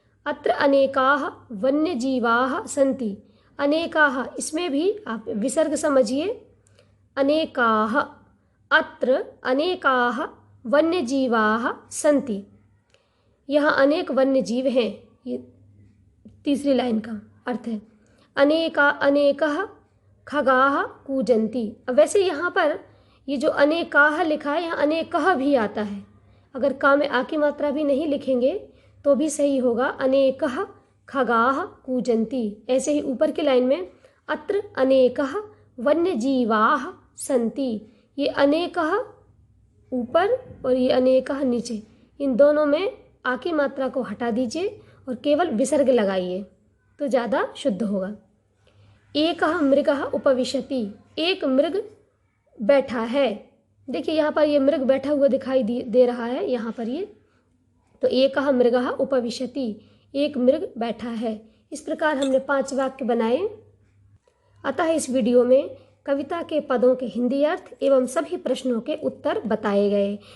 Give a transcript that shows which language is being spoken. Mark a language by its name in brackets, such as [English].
[Sanskrit] अत्र अनेकाः वन्यजीवाः सन्ति, अनेकाः [Hindi] इसमें भी आप विसर्ग समझिए, [Sanskrit] अनेकाः। अत्र अनेकाः वन्यजीवाः सन्ति, [Hindi] यहाँ अनेक वन्यजीव हैं, ये तीसरी लाइन का अर्थ है। [Sanskrit] अनेकः खगाः कूजन्ति। [Hindi] अब वैसे यहाँ पर ये जो अनेकाः लिखा है, यहाँ अनेकः भी आता है, अगर का में आ की मात्रा भी नहीं लिखेंगे तो भी सही होगा। [Sanskrit] अनेकः खगाः कूजन्ति। [Hindi] ऐसे ही ऊपर की लाइन में [Sanskrit] अत्र अनेकः वन्यजीवाः सन्ति, [Hindi] ये अनेकः ऊपर और ये अनेकः नीचे, इन दोनों में आ की मात्रा को हटा दीजिए और केवल विसर्ग लगाइए तो ज़्यादा शुद्ध होगा। [Sanskrit] एकः मृगः उपविशति, [Hindi] एक मृग बैठा है। देखिए यहाँ पर ये मृग बैठा हुआ दिखाई दे रहा है यहाँ पर ये, तो [Sanskrit] एकः मृगः उपविशति, [Hindi] एक मृग बैठा है। इस प्रकार हमने 5 वाक्य बनाए। अतः इस वीडियो में कविता के पदों के हिंदी अर्थ एवं सभी प्रश्नों के उत्तर बताए गए।